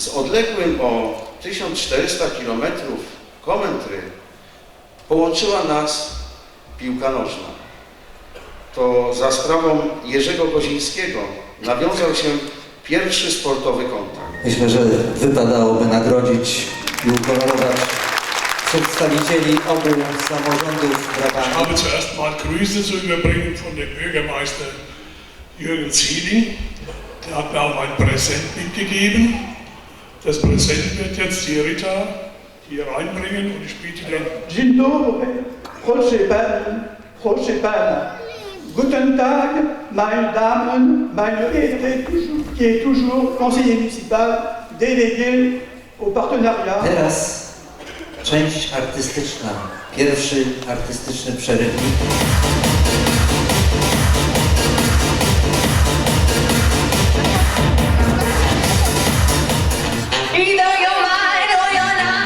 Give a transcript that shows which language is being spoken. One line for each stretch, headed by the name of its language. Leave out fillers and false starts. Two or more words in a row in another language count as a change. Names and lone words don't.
Polish: Z odległym o 1400 km Commentry połączyła nas piłka nożna. To za sprawą Jerzego Kozińskiego nawiązał się pierwszy sportowy kontakt. Myślę, że wypadałoby nagrodzić i uhonorować przedstawicieli obu samorządów Ich brawami.
German: habe zuerst mal Grüße zu überbringen von dem Bürgermeister Jürgen Zieling. Der hat mir auch ein Präsent mitgegeben. Das Präsent wird jetzt die Rita hier reinbringen und ich bitte den.
Polish: Dzień dobry, proszę pana.
German: Guten Tag, meine Damen, meine Verehrte,
French: qui est toujours conseiller municipal, délégué au partenariat.
Polish: Teraz część artystyczna, pierwszy artystyczny przerywnik.
English: Either you're mine or you're not.